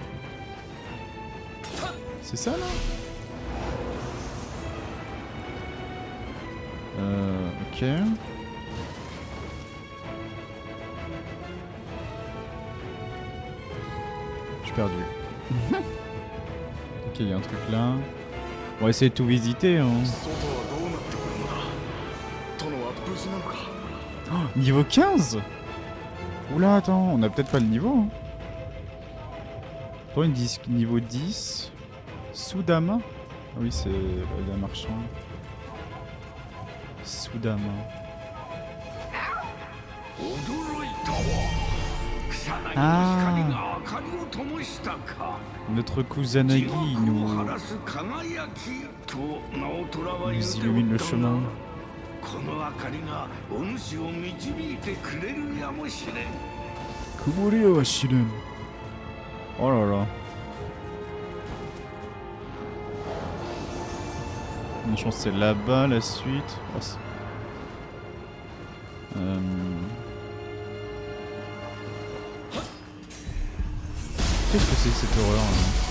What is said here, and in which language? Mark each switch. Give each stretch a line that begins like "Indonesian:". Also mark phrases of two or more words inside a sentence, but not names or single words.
French: C'est ça là? Ok. Je suis perdu. Ok, il y a un truc là. On va essayer de tout visiter. Hein.
Japanese: 外はどうなってくるのだ。殿は無事なのか。
French: Oh, niveau 15? Oula, attends, on a peut-être pas le niveau. Hein. Toi, ils disent niveau 10. Sudama? Ah oui, c'est la marchande. Sudama.
Japanese: 驚いたわ。草薙の光が明かりを灯したか。
French: Notre Kusanagi
Japanese: 地獄を
French: nous,
Japanese: 晴らす輝きと直虎は言う
French: nous
Japanese: て
French: illumine
Japanese: お
French: le
Japanese: った
French: chemin.
Japanese: が、この明かりがお主を導いてくれるやもしれん。 Kumori wa shiren.
French: Oh là là. Je pense que c'est là-bas la suite. Oh, Qu'est-ce que c'est que cette horreur là?